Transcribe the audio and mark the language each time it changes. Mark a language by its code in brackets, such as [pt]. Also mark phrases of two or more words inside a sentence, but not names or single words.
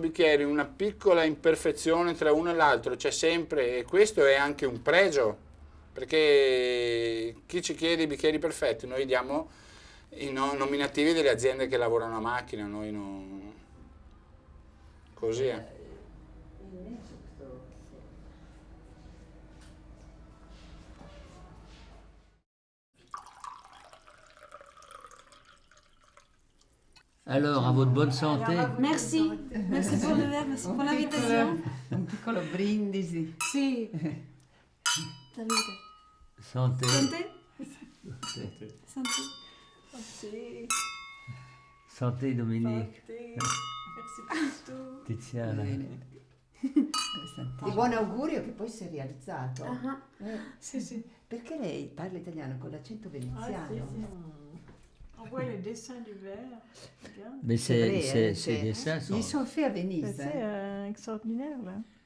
[it] bicchieri, una piccola imperfezione tra uno e l'altro c'è sempre, e questo è anche un pregio, perché chi ci chiede i bicchieri perfetti, noi diamo i nominativi delle aziende che lavorano a macchina, noi non... così è. [fr] Alors, à votre bonne santé. Merci, merci pour le verre, merci pour l'invitation. [it] Un piccolo brindisi. Sì. Salute. [fr] Santé. Santé. Santé. Santé. [it] Sì. [fr] Santé, Dominique. Merci pour tout. [it] Tiziana. Bene. E buon augurio che poi si è realizzato. Sì, sì. Perché lei parla italiano con l'accento veneziano? [fr] On voit les dessins du verre. Regarde. Mais vrai, ces c'est- dessins sont... Ils sont faits à Venise. C'est extraordinaire là.